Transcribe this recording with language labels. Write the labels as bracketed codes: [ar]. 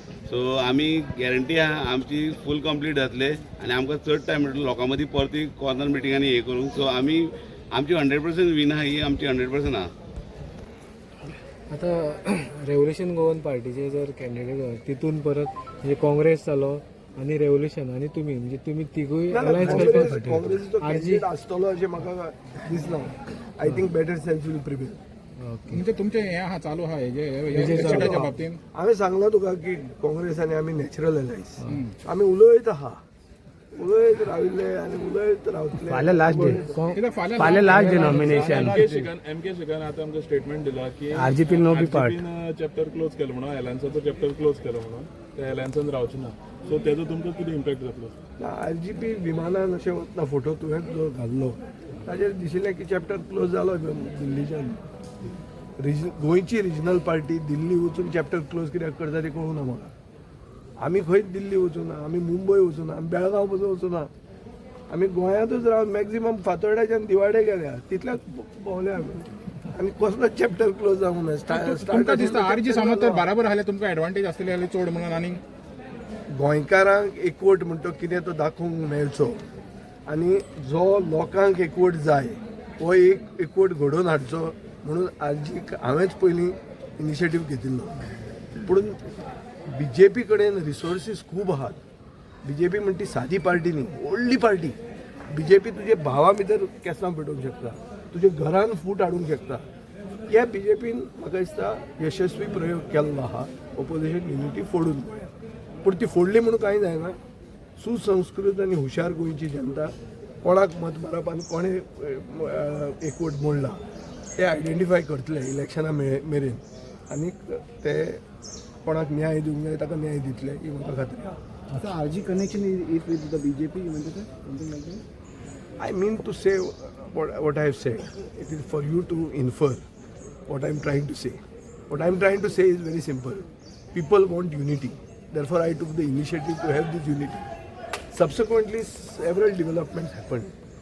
[kok] सो आमी गॅरंटी आहा आमची फूल कंप्लीट जातले आनी आमकां चड टायम मेळटलो लोकां मदीं परती कॉर्नर मिटिंगांनी हे करूंक. सो आमी आमची 100% विन आहा, ही आमची 100% आहा. आता रेव्होल्युशन गोवन पार्टीचे जर कॅन्डिडेट तितून परत म्हणजे काँग्रेस जालो आणि रेव्होल्युशन आणि तुम्ही म्हणजे तुम्ही तिगूय अलायन्स करपाक काँग्रेसीचो कॅन्डिडेट आसतलो अशें म्हाका दिसना. [en] I think better sense will prevail. [kok] म्हणजे तुमचे हे हा चालू हा हेच्या बाबतीत हांवें सांगला तुका की काँग्रेस आनी आमी नॅचरल अलायन्स. आमी उलयत आहा, उलयत राविल्ले आनी उलयत रावतले. फाल्यां लास्ट डे, फाल्यां last day nomination. MK Shekhan आता आमकां स्टेटमेंट दिला की RGP no B part chapter close केलो म्हणून, अलायन्साचो चॅप्टर क्लोज केलो म्हणून, त्या अलायन्सान रावचे ना. सो तेजो तुमकां कितें इम्पॅक्ट जातलो? आरजीपी विमानान अशें वतना फोटो तुवें जो घाल्लो ताचेर दिशिल्लें की चॅप्टर क्लोज जालो दिल्लीच्यान. गोंयची रिजनल पार्टी दिल्ली वचून चॅप्टर क्लोज कित्याक करता तें कळूना म्हाका. आमी खंयच दिल्ली वचूना, आमी मुंबय वचूना, आमी बेळगांव पसून वचूना. आमी गोंयांतूच रावन मॅक्झिमम फातोर्ड्याच्यान दिवाडे गेल्या तितल्याच भोंवले आमी. आनी कसलो चॅप्टर क्लोज जावंक ना. तुमकां दिसता आरजी समज तर बराबर आसले तुमकां एडवांटेज आसतली जाल्यार चड म्हणून आनी गोंयकारांक एकवट म्हणटा कितें तो दाखोवंक मेळचो आनी जो लोकांक एकवट जाय हो एक एकवट घडोवन हाडचो म्हणून आरजीक हांवेंच पयलीं इनिशिएटीव घेतिल्लो. पूण बीजेपी कडेन रिसोर्सीस खूब आहात. बीजेपी म्हणटा ती सादी पार्टी न्ही, व्हडली पार्टी. बीजेपी तुजे भावा भितर केंसां पेटोवंक शकता, तुजे घरान फूट हाडूंक शकता. ह्या बीजेपीन म्हाका दिसता यशस्वी प्रयोग केल्लो आहा ऑपोजिशन युनिटी फोडून. पूण ती फोडली म्हणून कांय जायना. सुसंस्कृत आनी हुशार गोंयची जनता कोणाक मत मारप आनी कोणें एकवट मोडला ते आयडेंटिफाय करतले इलेक्शना मेरेन आनी ते कोणाक न्याय दिवंक जाय ताका न्याय दितले ही म्हाका खात्री आहा. [en] So RG connection is with the BJP, you meant to say something like that? I mean to say what I have said. It is for you to infer what I am trying to say. What I am trying to say is very simple. People want unity. Therefore, I took the initiative to have this unity. Subsequently, several developments happened.